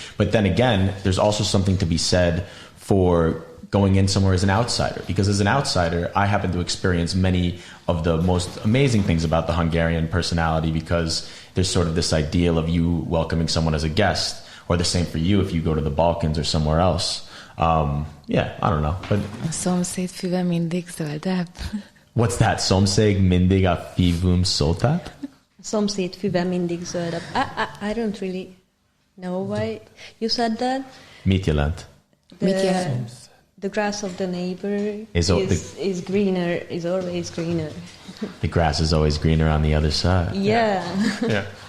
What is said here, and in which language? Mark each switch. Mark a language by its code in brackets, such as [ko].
[en] But then again, there's also something to be said for going in somewhere as an outsider, because as an outsider, I happen to experience many of the most amazing things about the Hungarian personality, because there's sort of this ideal of you welcoming someone as a guest, or the same for you if you go to the Balkans or somewhere else. Yeah, I don't know. But [hu] a szomszéd füve mindig zöldebb. [en] What's that? [hu] Szomszéd mindig a fívum szóltát? Szomszéd füve mindig zöldebb. [en] I don't really know why you said that. [hu] Mit jelent? [en] The grass of the neighbor is greener, is always greener. The grass is always greener on the other side. Yeah. Yeah.